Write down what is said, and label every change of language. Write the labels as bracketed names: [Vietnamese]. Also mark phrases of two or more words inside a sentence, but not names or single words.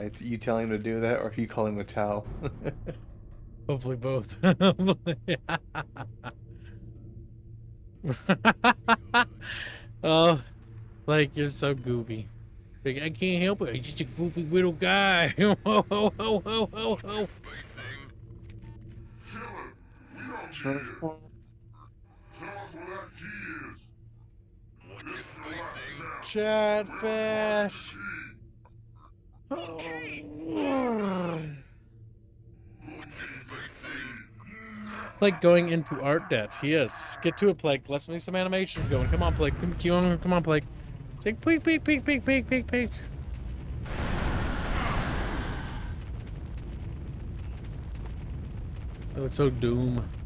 [English] It's you telling him to do that, or if you call him a towel. Hopefully both. Oh, Blake, you're so goofy. Like, I can't help it. He's just a goofy little guy. Ho, ho, ho, ho, ho, ho. Chatfish. Blake going into art debts. He is. Get to it, Blake. Let's make some animations going. Come on, Blake. Come on, Blake. Take peek, peek, peek, peek, peek, peek, peek. It looks so doom.